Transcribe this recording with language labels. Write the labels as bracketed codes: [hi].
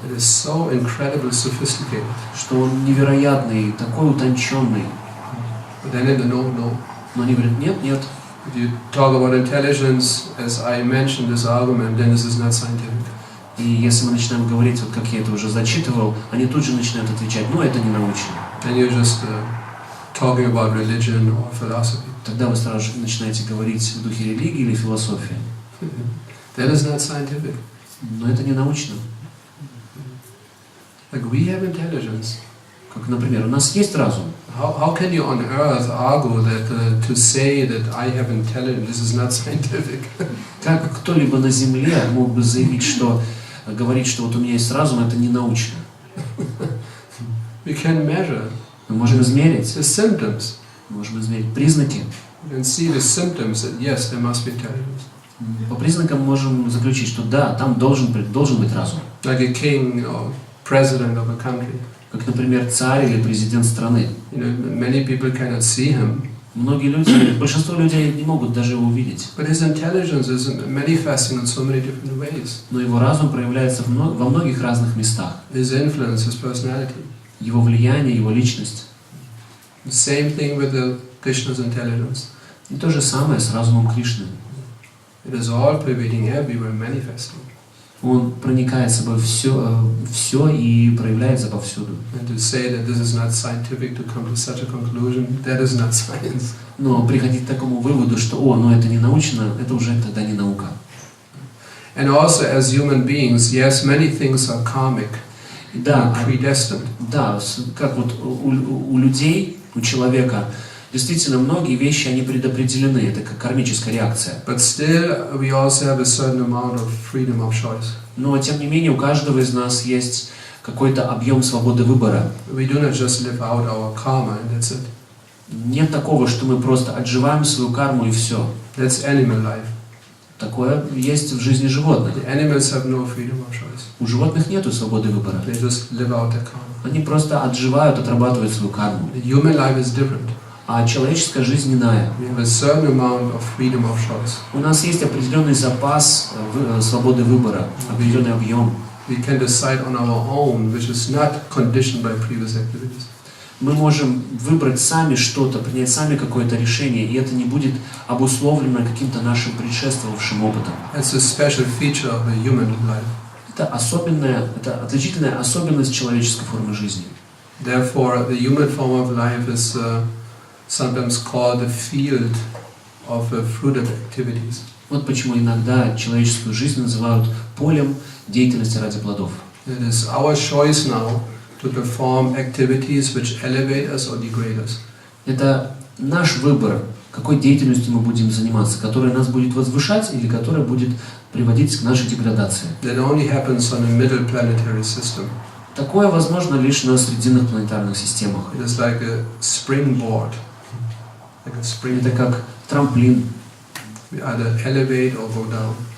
[en] It is so incredibly sophisticated. [ru] Что он невероятный, такой утонченный. [en] But then no. [ru] Но они говорят, нет. [en] If you talk about intelligence, as I mentioned this argument, then this is not scientific. [ru] И если мы начинаем говорить, вот как я это уже зачитывал, они тут же начинают отвечать, ну это не научно. [en] Then you're just talking about religion or philosophy. [ru] Тогда вы сразу же начинаете говорить в духе религии или философии. [en] That is not scientific. [ru] Но это не научно. [en] Like we have intelligence. [ru] Как, например, у нас есть разум. [en] How can you on earth argue that to say that I have intelligence, this is not scientific? [ru] Как кто-либо на Земле мог бы заявить, что говорить, что вот у меня есть разум, это не научно? [en] We can measure [ru] Мы можем измерить, [en] the symptoms. [ru] можем измерить признаки. [en] You can see the symptoms that yes, there must be intelligence. [ru] По признакам можем заключить, что да, там должен быть разум. [en] Like a king or president of a country. [ru] Как, например, царь или президент страны. [en] You know, many people cannot see him. [ru] Многие люди, большинство людей не могут даже его увидеть. [en] But his intelligence is manifesting in so many different ways. [ru] Но его разум проявляется во многих разных местах. [en] His influence, his personality. [ru] Его влияние, его личность. [en] The same thing with the Krishna's intelligence. [ru] И то же самое с разумом Кришны. [en] It is all pervading, everywhere, manifesting. [ru] Он проникает в собой все и проявляется повсюду. [en] And to say that this is not scientific to come to such a conclusion, that is not science. [ru] Но приходить к такому выводу, что ну это не научно, это уже тогда не наука. [en] And also as human beings, yes, many things are karmic, predestined. [ru] Да, как вот у людей, у человека, действительно многие вещи, они предопределены, это как кармическая реакция. [en] But still, we also have a certain amount of freedom of choice. [ru] Но тем не менее у каждого из нас есть какой-то объем свободы выбора. [en] We do not just live out our karma and that's it. [ru] Нет такого, что мы просто отживаем свою карму и все. [en] That's animal life. [ru] Такое есть в жизни животных. [en] The animals have no freedom of choice. [ru] У животных нету свободы выбора. [en] They just live out their karma. [ru] Они просто отживают, отрабатывают свою карму. [en] The human life is different. [ru] А человеческая жизнь иная. [en] We have a certain amount of freedom of choice. [ru] У нас есть определенный запас свободы выбора, определенный объем. [en] We can decide on our own, which is not conditioned by previous activities. [ru] Мы можем выбрать сами что-то, принять сами какое-то решение, и это не будет обусловлено каким-то нашим предшествовавшим опытом. [en] It's a special feature of the human life. [ru] Это отличительная особенность человеческой формы жизни. [en] Therefore, the human form of life is sometimes called the field of fruitive activities. [ru] Вот почему иногда человеческую жизнь называют полем деятельности ради плодов. [en] It is our choice now to perform activities which elevate us or degrade us. [ru] Это наш выбор, какой деятельностью мы будем заниматься, которая нас будет возвышать или которая будет приводить к нашей деградации. [en] That only happens on a middle planetary system. [ru] Такое возможно лишь на срединных планетарных системах. [en] It is like a springboard. [ru] Это как трамплин. [en] We either elevate or go down.